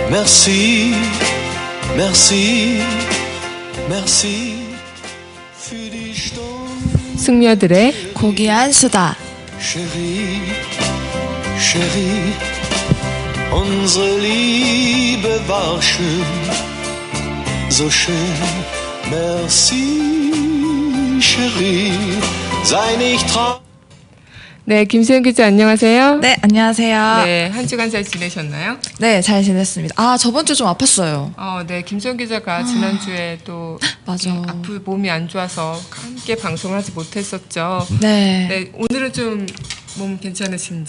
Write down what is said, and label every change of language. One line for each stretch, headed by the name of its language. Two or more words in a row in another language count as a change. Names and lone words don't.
French: Merci, merci, merci
German: für die Stunde.
Korean: 승려들의 고귀한 수다.
French: Chérie, Chérie,
German: unsere Liebe war schön, so schön.
French: Merci, Chérie,
German: sei nicht traurig.
Korean: 네, 김수현 기자 안녕하세요. 네, 안녕하세요. 네, 한 주간 잘 지내셨나요? 네, 잘 지냈습니다. 아, 저번 주 좀 아팠어요. 네, 김수현 기자가 지난주에 또 맞아. 몸이 안 좋아서 함께 방송을 하지 못했었죠. 네. 네, 오늘은 좀 몸 괜찮으신지.